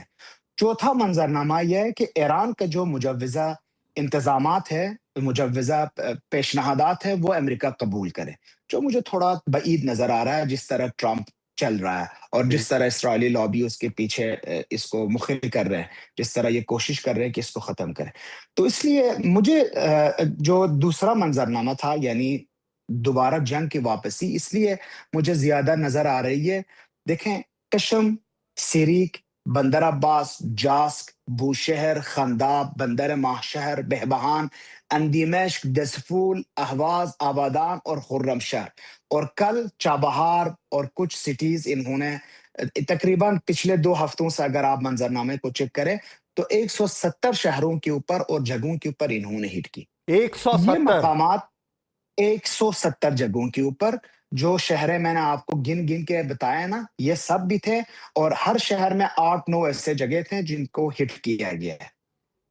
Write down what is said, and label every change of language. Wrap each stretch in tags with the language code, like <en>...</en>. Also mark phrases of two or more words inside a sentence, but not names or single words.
<ur>چوتھا منظرنامہ یہ ہے کہ ایران کا جو مجوزہ انتظامات ہے، مجوزہ پیشنہادات ہے، وہ امریکہ قبول کرے، جو مجھے تھوڑا بعید نظر آ رہا ہے جس طرح ٹرمپ چل رہا ہے، اور ٹھیک، جس طرح اسرائیلی لابی اس کے پیچھے اس کو مخل کر رہے ہیں، جس طرح یہ کوشش کر رہے ہیں کہ اس کو ختم کریں۔ تو اس لیے مجھے جو دوسرا منظرنامہ تھا، یعنی دوبارہ جنگ کی واپسی، اس لیے مجھے زیادہ نظر آ رہی ہے۔ دیکھیں، کشم، سیریک، بندر عباس، جاسک، بوشہر، خنداب، بندر ماہشہر، بہبہان، اندیمشق، دسفول، اہواز، آبادان اور خرم شہر، اور کل چابہار اور کچھ سٹیز انہوں نے تقریباً پچھلے 2 ہفتوں سے اگر آپ منظرنامے کو چیک کریں تو 170 شہروں کے اوپر اور جگہوں کے اوپر انہوں نے ہٹ کی۔ ایک سو یہ ستر مقامات 170 جگہوں کے اوپر، جو شہریں میں نے آپ کو گن گن کے بتایا نا، یہ سب بھی تھے، اور ہر شہر میں 8-9 ایسے جگہ تھے جن کو ہٹ کیا گیا ہے۔</ur>